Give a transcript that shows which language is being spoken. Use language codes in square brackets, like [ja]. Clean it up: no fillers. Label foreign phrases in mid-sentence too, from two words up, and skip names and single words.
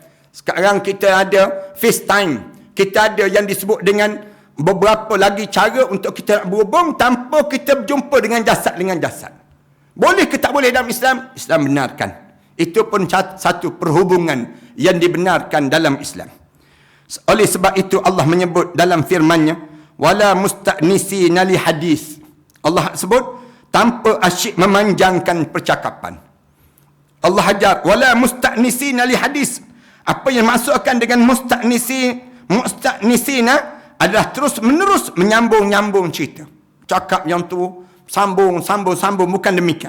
[ms] Sekarang kita ada FaceTime. Kita ada yang disebut dengan beberapa lagi cara untuk kita nak berhubung tanpa kita berjumpa dengan jasad. Boleh ke tak boleh dalam Islam? Islam benarkan. Itu pun satu perhubungan yang dibenarkan dalam Islam. Oleh sebab itu Allah menyebut dalam firman-Nya, [ar] ولا مستأنسين لحديث. [ms] Allah sebut tanpa asyik memanjangkan percakapan. Allah ajar [ar] ولا مستأنسين لحديث. [ms] Apa yang maksudkan dengan musta'nisina adalah terus menerus menyambung cerita. Cakap yang tu sambung, bukan demikian.